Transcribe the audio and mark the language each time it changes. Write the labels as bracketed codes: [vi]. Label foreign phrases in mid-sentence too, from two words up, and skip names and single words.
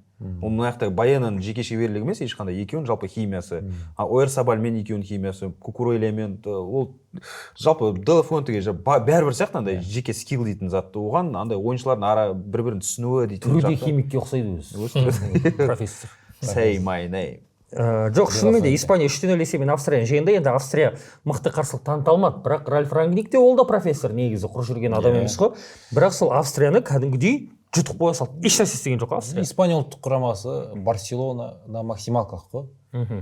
[kk] Ол мына жақта Баенаның жеке шеберлігі емес, ешқандай екеуінің жалпы химиясы. Ойерсабальмен екеуінің химиясы, Кукуреллимен ол жалпы Делла Фуэнтеге бәрібір сияқты андай жеке скилл дейтін затты. Оған андай ойыншылардың ара бір-бірін түсінуі дейтін жақты. Түрде химикке ұқсайды өзі. Профессор. [en] Say my name. [kk] Жоқ, шынымен де Испания 3-0 есебімен Австрияны жеңді. Енді Австрия мықты қарсылық таныта алмады, бірақ Ральф Рангник те ол да профессор, негізі құр жүрген адам емес қой. Бірақ сол Австрияны кәдімгідей жұтып қоя салды. Ешнәрсе істеген жоқ Австрия. Испания ұлттық құрамасы Барселонада максималкалық қой.